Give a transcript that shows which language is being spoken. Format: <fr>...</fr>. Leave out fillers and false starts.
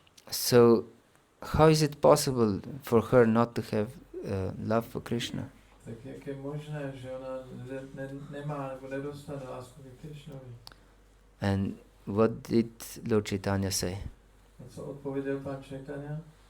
<en>So how is it possible for her not to have love for Krishna?</en> <cs>Tak jak je možné, že ona nemá nebo nedostane lásku ke Krishnovi?</cs> <en>And what did Lord Chaitanya say?</en> <cs>A co odpověděl pán Chaitanya?</cs>